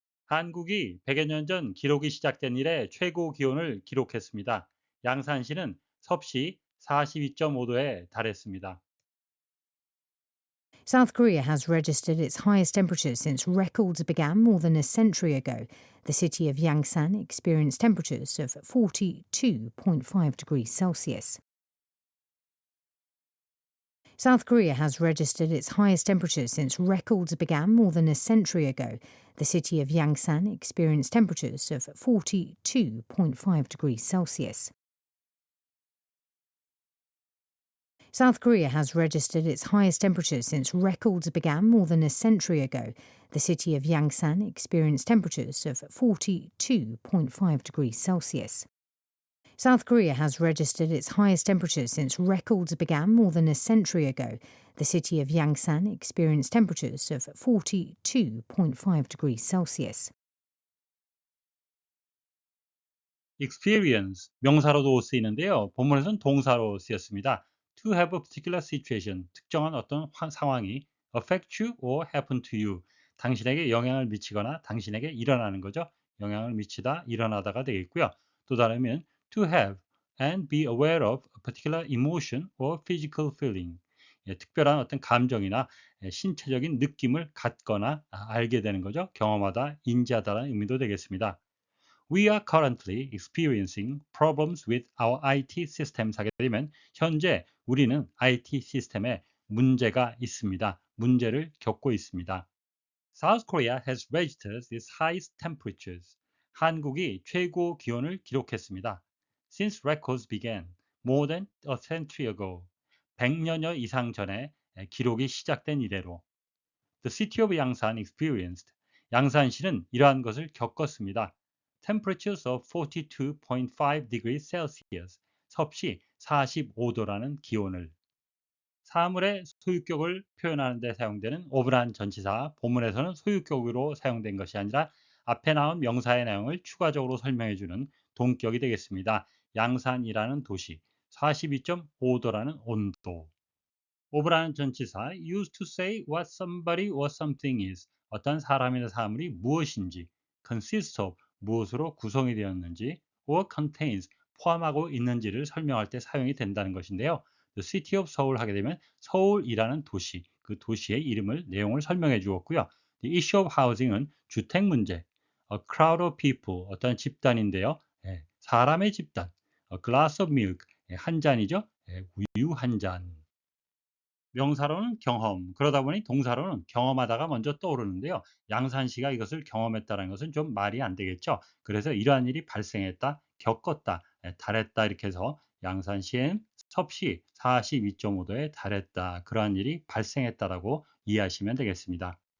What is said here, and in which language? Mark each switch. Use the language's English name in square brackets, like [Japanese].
[Korean] 한국이 100여 년 전 기록이 시작된 이래 최고 기온을 기록했습니다. 양산시는 섭씨 42.5도에 달했습니다. [English] South Korea has registered its highest temperatures since records began more than a century ago. The city of Yangsan experienced temperatures of 42.5 degrees Celsius. South Korea has registered its highest temperatures since records began more than a century ago. The city of Yangsan experienced temperatures of 42.5 degrees Celsius. South Korea has registered its highest temperatures since records began more than a century ago. The city of Yangsan experienced temperatures of 42.5 degrees Celsius. South Korea has registered its highest temperatures since records began more than a century ago. The city of Yangsan experienced temperatures of 42.5 degrees Celsius. [Korean] experience 명사로도 쓰이는데요. 본문에서는 동사로 쓰였습니다. [English] to have a particular situation, [Korean] 특정한 어떤 상황이 [English] affect you or happen to you, [Korean] 당신에게 영향을 미치거나 당신에게 일어나는 거죠. 영향을 미치다, 일어나다가 되겠고요. 또 다르면 [English] to have and be aware of a particular emotion or physical feeling, [Korean] 특별한 어떤 감정이나 신체적인 느낌을 갖거나 알게 되는 거죠. 경험하다, 인지하다라는 의미도 되겠습니다. [English] We are currently experiencing problems with our IT systems [Korean] 하게 되면 현재 우리는 IT 시스템에 문제가 있습니다. 문제를 겪고 있습니다. [English] South Korea has registered its highest temperatures. [Korean] 한국이 최고 기온을 기록했습니다. [English] Since records began more than a century ago. [Korean] 100년여 이상 전에 기록이 시작된 이래로. [English] The city of Yangsan experienced. [Korean] 양산시는 이러한 것을 겪었습니다. [English] Temperatures of 42.5 degrees Celsius, [Korean] 섭씨 45도라는 기온을. 사물의 소유격을 표현하는 데 사용되는 of란 전치사, 본문에서는 소유격으로 사용된 것이 아니라 앞에 나온 명사의 내용을 추가적으로 설명해주는 동격이 되겠습니다. 양산이라는 도시, 42.5도라는 온도. of라는 전치사, [English] used to say what somebody or something is, [Korean] 어떤 사람이나 사물이 무엇인지, [English] consists of, [Korean] 무엇으로 구성이 되었는지, [English] or contains, [Korean] 포함하고 있는지를 설명할 때 사용이 된다는 것인데요. [English] The City of Seoul [Korean] 하게 되면 서울이라는 도시, 그 도시의 이름을, 내용을 설명해 주었고요. [English] The issue of housing [Korean] 은 주택 문제, [English] a crowd of people, [Korean] 어떤 집단인데요. 사람의 집단, [English] a glass of milk, [Korean] 한 잔이죠. 우유 한 잔. 명사로는 경험, 그러다 보니 동사로는 경험하다가 먼저 떠오르는데요. 양산시가 이것을 경험했다는 것은 좀 말이 안 되겠죠. 그래서 이러한 일이 발생했다, 겪었다, 달했다 이렇게 해서 양산시엔 섭씨 42.5도에 달했다, 그러한 일이 발생했다라고 이해하시면 되겠습니다.